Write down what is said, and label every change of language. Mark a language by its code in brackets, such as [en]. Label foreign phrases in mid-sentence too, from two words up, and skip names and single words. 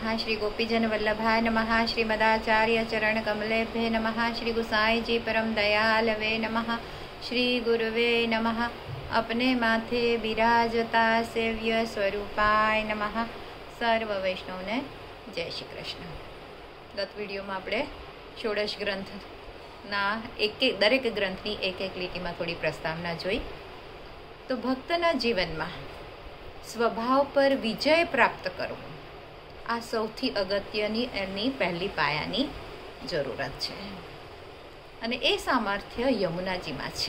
[sa] श्री गोपीजन वल्लभाय नमः। श्रीमदाचार्य चरण कमलेभ्ये नमः। श्री गुसाई जी परम दयालवे नमः। श्री गुरुवे नमः। [hi] अपने माथे बिराजता [sa] सेव्य स्वरूपाय नमः। [gu] સર્વ વૈષ્ણવ ને જય શ્રી કૃષ્ણ। [hi] गत विडियो में [gu] આપણે ષોડશ ગ્રંથના દરેક ગ્રંથની એક લીટીમાં થોડી પ્રસ્તાવના જોઈ। તો ભક્તના જીવનમાં સ્વભાવ પર વિજય પ્રાપ્ત કરવો આ સૌથી અગત્યની એની પહેલી પાયાની જરૂરત છે અને એ સામર્થ્ય યમુનાજીમાં છે।